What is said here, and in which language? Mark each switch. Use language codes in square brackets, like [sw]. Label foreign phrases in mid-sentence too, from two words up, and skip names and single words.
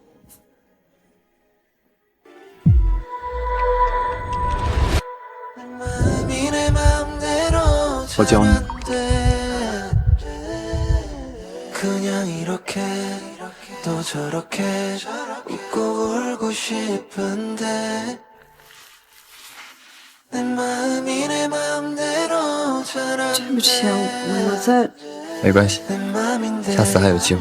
[zh] 我教你。 [ko] 그냥 이렇게 또 저렇게 웃고 울고 싶은데 내 마음이 내 마음대로 잘 안 돼. [zh] 对不起，我在。没关系，下次还有机会。